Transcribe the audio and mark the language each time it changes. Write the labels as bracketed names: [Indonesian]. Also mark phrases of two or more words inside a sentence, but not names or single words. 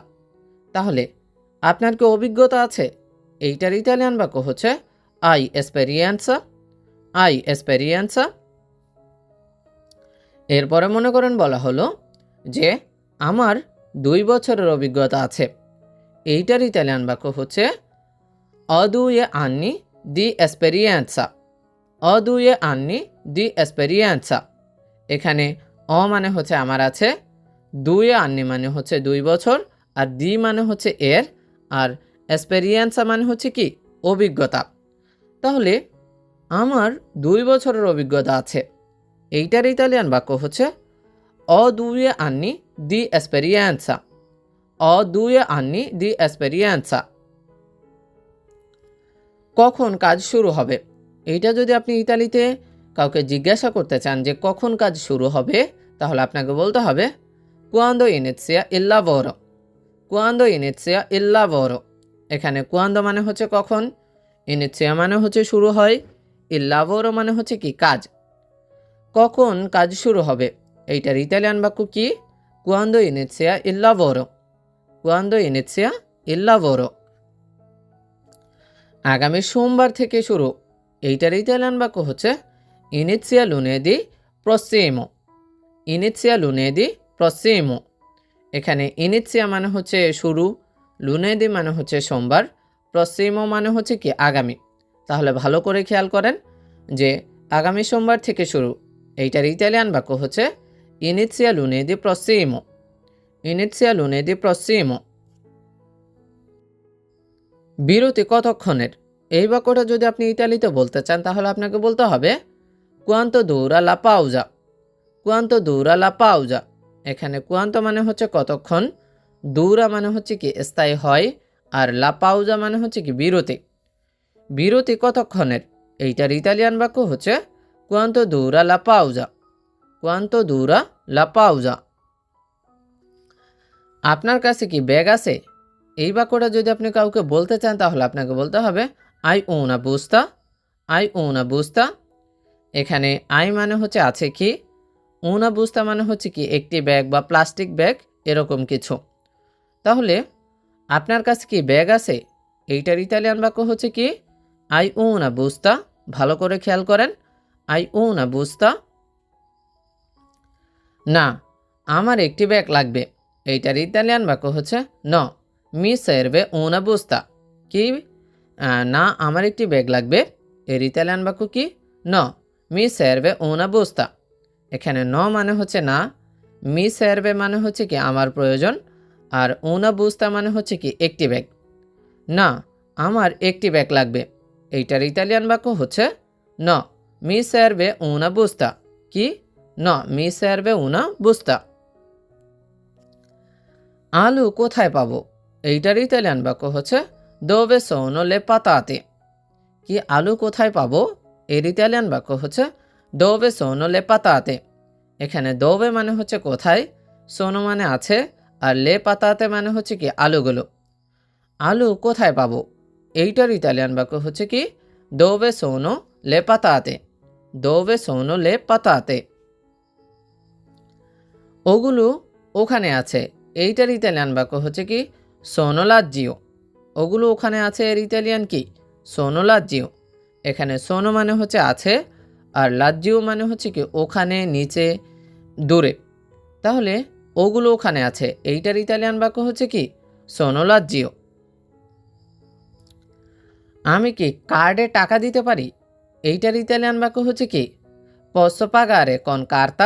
[Bangla] তাহলে আপনার কি অভিজ্ঞতা আছে, এইটার ইতালিয়ান বাক্য হচ্ছে [Italian] hai esperienza. hai esperienza. [Bangla] এরপরে মনে করেন বলা হলো যে আমার 2 বছরের অভিজ্ঞতা আছে, এইটার ইতালিয়ান বাক্য হচ্ছে [Italian] ho 2 anni di esperienza। ho due anni di esperienza. [Bangla] এখানে অ মানে হচ্ছে আমার আছে, [Italian] due anni [Bangla] মানে হচ্ছে 2 বছর, আর দি মানে হচ্ছে এর, আর এক্সপেরিয়েন্সা মানে হচ্ছে কি অভিজ্ঞতা। তাহলে আমার 2 বছরের অভিজ্ঞতা আছে, এইটার ইতালিয়ান বাক্য হচ্ছে [Italian] ho due anni di esperienza. ho due anni di esperienza. [Bangla] কখন কাজ শুরু হবে, এইটা যদি আপনি ইতালিতে কাউকে জিজ্ঞাসা করতে চান যে কখন কাজ শুরু হবে, তাহলে আপনাকে বলতে হবে [Italian] quando inizia il lavoro। quando inizia il lavoro। [Bangla] এখানে quando মানে হচ্ছে কখন, inizia মানে হচ্ছে শুরু হয়, [Italian] il lavoro [Bangla] মানে হচ্ছে কি কাজ। কখন কাজ শুরু হবে, এইটার ইতালিয়ান বাক্য কি? [Italian] quando inizia il lavoro। quando inizia il lavoro। [Bangla] আগামী সোমবার থেকে শুরু, এইটার ইতালিয়ান বাক্য হচ্ছে [Italian] inizia lunedì prossimo। inizia lunedì prossimo। [Bangla] এখানে ইনিৎসিয়া মানে হচ্ছে শুরু, লুনেদি মানে হচ্ছে সোমবার, প্রসিমো মানে হচ্ছে কি আগামী। তাহলে ভালো করে খেয়াল করেন যে আগামী সোমবার থেকে শুরু, এইটার ইতালিয়ান বাক্য হচ্ছে [Italian] inizia lunedì prossimo. inizia lunedì prossimo. [Bangla] বিরতি কতক্ষণের, এই বাক্যটা যদি আপনি ইতালিতে বলতে চান তাহলে আপনাকে বলতে হবে [Italian] quanto dura la pausa। quanto dura la pausa। [Bangla] এখানে quanto মানে হচ্ছে কতক্ষণ, দূরা মানে হচ্ছে কি স্থায়ী হয়, আর [Italian] la pausa [Bangla] মানে হচ্ছে কি বিরতি। বিরতি কতক্ষণের, এইটার ইতালিয়ান বাক্য হচ্ছে [Italian] quanto dura la pausa। quanto dura la pausa। [Bangla] আপনার কাছে কি ব্যাগ আছে, এই বাক্যটা যদি আপনি কাউকে বলতে চান তাহলে আপনাকে বলতে হবে [Italian] hai una busta। hai una busta। [Bangla] এখানে আই মানে হচ্ছে আছে কি, [Italian] una busta [Bangla] মানে হচ্ছে কি একটি ব্যাগ বা প্লাস্টিক ব্যাগ এরকম কিছু। তাহলে আপনার কাছে কি ব্যাগ আছে, এইটার ইতালিয়ান বাক্য হচ্ছে কি [Italian] hai una busta। [Bangla] ভালো করে খেয়াল করেন, [Italian] hai una busta। [Bangla] না, আমার একটি ব্যাগ লাগবে, এইটার ইতালিয়ান বাক্য হচ্ছে [Italian] no mi serve una busta। [Bangla] কি না আমার একটি ব্যাগ লাগবে, এর ইতালিয়ান বাক্য কি [Italian] no mi serve una busta। [Bangla] এখানে ন মানে হচ্ছে না, [Italian] mi serve [Bangla] মানে হচ্ছে কি আমার প্রয়োজন, আর [Italian] una busta [Bangla] মানে হচ্ছে কি একটি ব্যাগ। না আমার একটি ব্যাগ লাগবে, এইটার ইতালিয়ান বাক্য হচ্ছে [Italian] no mi serve una busta. [Bangla] কি [Italian] no mi serve una busta. [Bangla] আলু কোথায় পাবো, এইটার ইতালিয়ান বাক্য হচ্ছে [Italian] dove sono le patate। [Bangla] কি আলু কোথায় পাবো, এর ইতালিয়ান বাক্য হচ্ছে [Italian] dove sono le patate। [Bangla] এখানে dove মানে হচ্ছে কোথায়, sono মানে আছে, আর [Italian] le patate [Bangla] মানে হচ্ছে কি আলুগুলো। আলু কোথায় পাবো, এইটার ইতালিয়ান বাক্য হচ্ছে কি [Italian] dove sono le patate। dove sono le patate। [Bangla] ওগুলো ওখানে আছে, এইটার ইতালিয়ান বাক্য হচ্ছে কি [Italian] sono laggiù। [Bangla] ওগুলো ওখানে আছে, এর ইতালিয়ান কি [Italian] sono laggiù। [Bangla] এখানে sono মানে হচ্ছে আছে, আর laggiù মানে হচ্ছে কি ওখানে, নিচে, দূরে। তাহলে ওগুলো ওখানে আছে, এইটার ইতালিয়ান বাক্য হচ্ছে কি [Italian] sono laggiù। [Bangla] আমি কি কার্ডে টাকা দিতে পারি, এইটার ইতালিয়ান বাক্য হচ্ছে কি [Italian] posso pagare con carta।